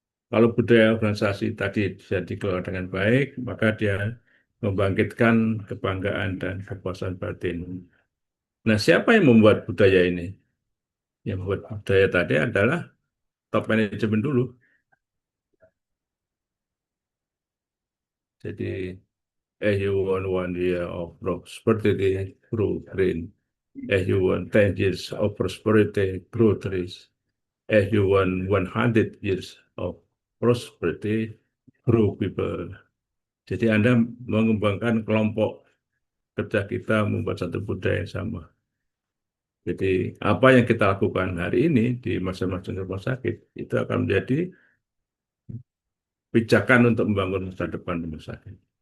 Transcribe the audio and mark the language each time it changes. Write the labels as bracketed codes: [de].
[id] Kalau budaya organisasi tadi bisa dikelola dengan baik, maka dia membangkitkan kebanggaan dan kepuasan batin. Nah, siapa yang membuat budaya ini? Yang membuat budaya tadi adalah top manajemen dulu. [en] Jadi, you want 1 year of prosperity, grow green. You want 10 years of prosperity, grow trees. You want 100 years of prosperity, grow people. [id] Jadi Anda mengembangkan kelompok kerja kita membuat satu budaya yang sama. Jadi apa yang kita lakukan hari ini di masing-masing rumah sakit itu akan menjadi pijakan untuk membangun masa depan rumah sakit.